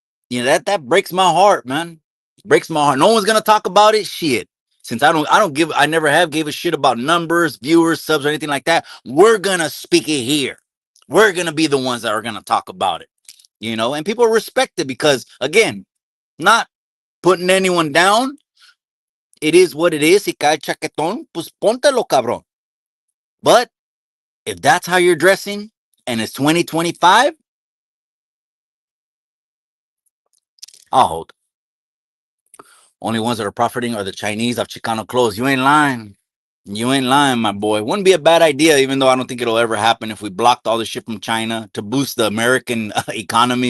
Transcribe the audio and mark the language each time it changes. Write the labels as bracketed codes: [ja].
[en] That breaks my heart, man. Breaks my heart. No one's going to talk about it. Shit. since I never have gave a shit about numbers, viewers, subs, or anything like that. We're gonna speak it here. We're gonna be the ones that are gonna talk about it, and people respect it because, again, not putting anyone down. It is what it is. [es] Si cae chaquetón, pues póntelo, cabrón. [en] But if that's how you're dressing and it's 2025, I'll hold. Only ones that are profiting are the Chinese of Chicano clothes. You ain't lying. You ain't lying, my boy. Wouldn't be a bad idea, even though I don't think it'll ever happen if we blocked all the shit from China to boost the American economy.